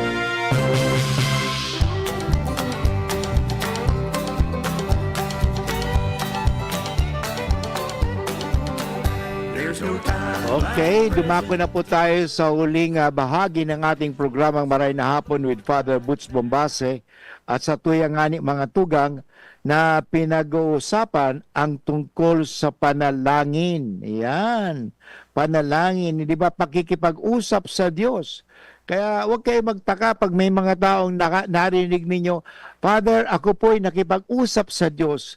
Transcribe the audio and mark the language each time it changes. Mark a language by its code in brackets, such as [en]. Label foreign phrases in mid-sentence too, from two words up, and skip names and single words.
[tl] Okay, dumako na po tayo sa huling bahagi ng ating programang Maray na Hapon with Father Boots Bombase at [bik] sa tuyang ngani mga tugang [tl] na pinag-uusapan ang tungkol sa panalangin. Yan, panalangin, di ba pakikipag-usap sa Diyos. Kaya huwag kayo magtaka pag may mga taong narinig ninyo, Father, ako po'y nakipag-usap sa Diyos.